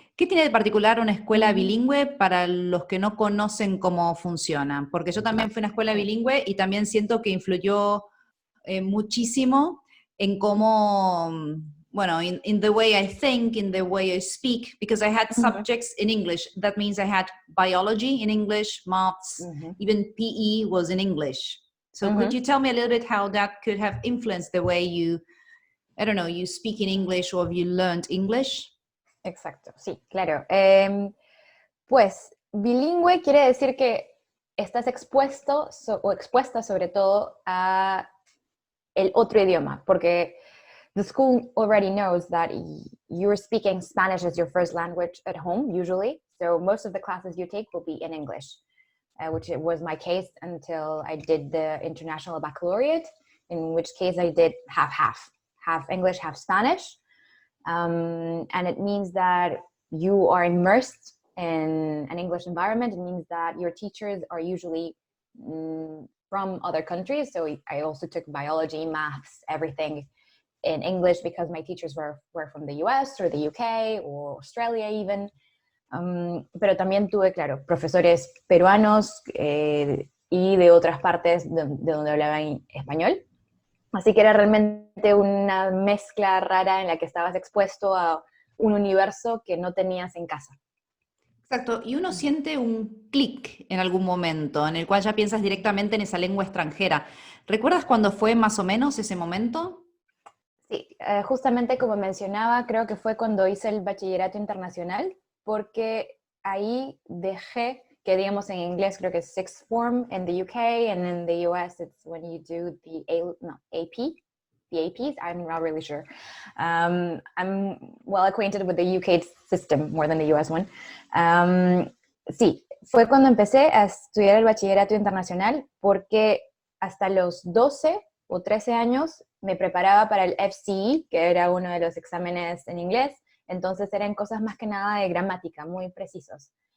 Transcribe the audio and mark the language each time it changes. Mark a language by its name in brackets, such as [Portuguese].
[Spanish] ¿Qué tiene de particular una escuela bilingüe para los que no conocen cómo funciona? Porque yo también fui a una escuela Sí. bilingüe y también siento que influyó muchísimo en cómo, bueno, [English] in the way I think, in the way I speak, because I had Ujú, subjects in English. That means I had biology in English, maths, ujú, even PE was in English. So could ujú. you tell me a little bit how that could have influenced the way you, I don't know, you speak in English or you learned English? [Spanish] Exacto, sí, claro. Pues bilingüe quiere decir que estás expuesto o expuesta sobre todo a el otro idioma, porque [English] the school already knows that you're speaking Spanish as your first language at home, usually. So most of the classes you take will be in English, which it was my case until I did the international baccalaureate, in which case I did half English, half Spanish. And it means that you are immersed in an English environment. It means that your teachers are usually from other countries. So I also took biology, maths, everything in English because my teachers were from the US or the UK or Australia even. [Spanish] Pero también tuve, claro, profesores peruanos y de otras partes de donde hablaban español. Así que era realmente una mezcla rara en la que estabas expuesto a un universo que no tenías en casa. Exacto, y uno siente un clic en algún momento en el cual ya piensas directamente en esa lengua extranjera. ¿Recuerdas cuándo fue más o menos ese momento? Sí, justamente como mencionaba, creo que fue cuando hice el bachillerato internacional, porque ahí dejé, que digamos en inglés creo que es [English] sixth form in the UK, and in the US it's when you do AP, the APs, I'm not really sure. I'm well acquainted with the UK system more than the US one. [Spanish] Sí, fue cuando empecé a estudiar el bachillerato internacional, porque hasta los 12 o 13 años me preparaba para el FCE, que era uno de los exámenes en inglés, entonces eran cosas más que nada de gramática, muy precisos.